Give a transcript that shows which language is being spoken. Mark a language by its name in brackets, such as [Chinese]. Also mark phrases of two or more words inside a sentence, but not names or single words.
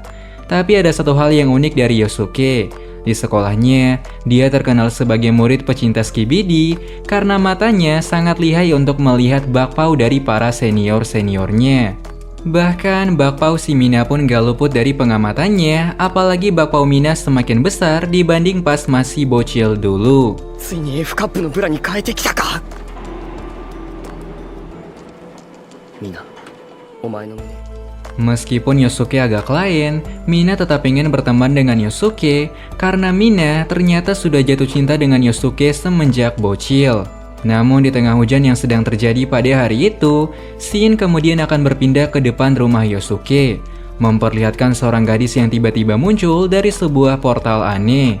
[Indonesian] Tapi ada satu hal yang unik dari Yosuke. Di sekolahnya, dia terkenal sebagai murid pecinta skibidi karena matanya sangat lihai untuk melihat bakpao dari para senior-seniornya. Bahkan bakpao si Mina pun gak luput dari pengamatannya, apalagi bakpao Mina semakin besar dibanding pas masih bocil dulu. [Japanese] ついに F カップのブラに変えてきたか。みんな、お前の胸。 [Indonesian] Meskipun Yosuke agak lain, Mina tetap ingin berteman dengan Yosuke karena Mina ternyata sudah jatuh cinta dengan Yosuke semenjak bocil. Namun di tengah hujan yang sedang terjadi pada hari itu, Shin kemudian akan berpindah ke depan rumah Yosuke, memperlihatkan seorang gadis yang tiba-tiba muncul dari sebuah portal aneh.